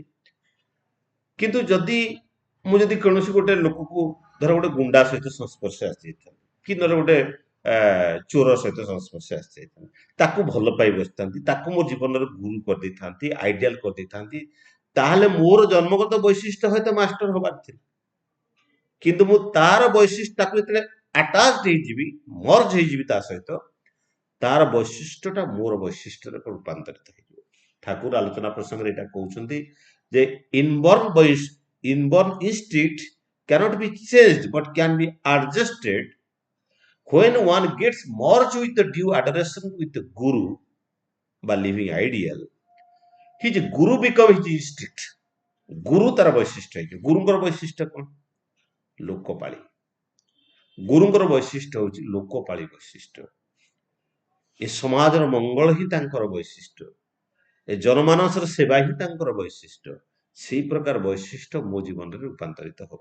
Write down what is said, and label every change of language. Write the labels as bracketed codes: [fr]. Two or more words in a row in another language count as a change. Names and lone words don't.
[or] କିନ୍ତୁ ଯଦି ମୁଁ ଯଦି କୌଣସି ଗୋଟେ ଲୋକକୁ ଧର ଗୋଟେ ଗୁଣ୍ଡା ସହିତ ସଂସ୍ପର୍ଶ ଆସିଯାଇଥାଏ କି ଧର ଗୋଟେ ଚୋର ସହିତ ସଂସ୍ପର୍ଶ ଆସିଯାଇଥାଏ, ତାକୁ ଭଲ ପାଇ ବସିଥାନ୍ତି, ତାକୁ ମୋ ଜୀବନରେ ଗୁରୁ କରିଦେଇଥାନ୍ତି, ଆଇଡିଆଲ କରିଦେଇଥାନ୍ତି, ତାହେଲେ ମୋର ଜନ୍ମଗତ ବୈଶିଷ୍ଟ୍ୟ ହয়তো ମାଷ୍ଟର ହବାର ଥିଲା, କିନ୍ତୁ ମୁଁ ତାର ବୈଶିଷ୍ଟ୍ୟ ତାକୁ ଯେତେବେଳେ ଆଟାଚ ହେଇଯିବି, ମର୍ଜ ହେଇଯିବି ତା ସହିତ, ତାର ବୈଶିଷ୍ଟ୍ୟଟା ମୋର ବୈଶିଷ୍ଟ୍ୟରେ ରୂପାନ୍ତରିତ ହେଇଯିବ। ଠାକୁର ଆଲୋଚନା ପ୍ରସଙ୍ଗରେ ଏଇଟା କହୁଛନ୍ତି ଯେ [en] inborn instinct cannot be changed but can be adjusted when one gets merged with the due adoration with the guru by living ideal. His guru become his instinct. [or] ଗୁରୁ ତାର ବୈଶିଷ୍ଟ୍ୟ ହେଇଯିବ। ଗୁରୁଙ୍କର ବୈଶିଷ୍ଟ୍ୟ କଣ? ଲୋକପାଳି। ଗୁରୁଙ୍କର ବୈଶିଷ୍ଟ୍ୟ ହଉଛି ଲୋକପାଳି ବୈଶିଷ୍ଟ୍ୟ। ଏ ସମାଜର ମଙ୍ଗଳ ହିଁ ତାଙ୍କର ବୈଶିଷ୍ଟ୍ୟ, ଏ ଜନମାନସର ସେବା ହିଁ ତାଙ୍କର ବୈଶିଷ୍ଟ୍ୟ। ସେଇ ପ୍ରକାର ବୈଶିଷ୍ଟ୍ୟ ମୋ ଜୀବନରେ ରୂପାନ୍ତରିତ ହବ।